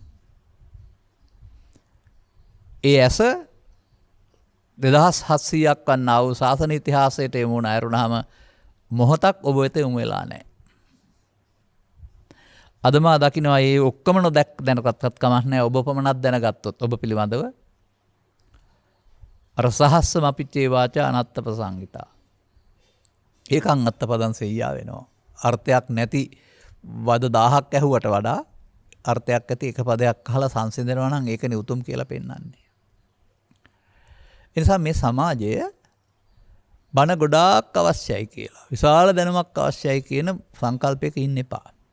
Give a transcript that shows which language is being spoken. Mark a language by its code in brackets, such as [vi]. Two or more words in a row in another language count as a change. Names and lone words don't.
[si] ඒ ඇස 2700ක් වන්නා වූ ශාසන ඉතිහාසයට යොමු වුණ අයරුණාම මොහොතක් ඔබ වෙත යොමු වෙලා නැහැ. අද මා දකිනවා මේ ඔක්කොම දැනගත්තත් කමක් නැහැ. ඔබ පමණක් දැනගත්තොත් ඔබ පිළිබඳව අර [pi] සහස්ස මපිච්චේ වාචා අනත්ත ප්‍රසංගිතා. ඒකං අත්තපදං සෙය්‍යා වෙනවා. [si] අර්ථයක් නැති වද 1000ක් ඇහුවට වඩා අර්ථයක් ඇති එක පදයක් අහලා සංසිඳනවා නම් ඒකනේ උතුම් කියලා පෙන්වන්නේ. ඒ නිසා මේ සමාජය බණ ගොඩාක් අවශ්‍යයි කියලා. විශාල දැනුමක් අවශ්‍යයි කියන සංකල්පයක ඉන්න එපා.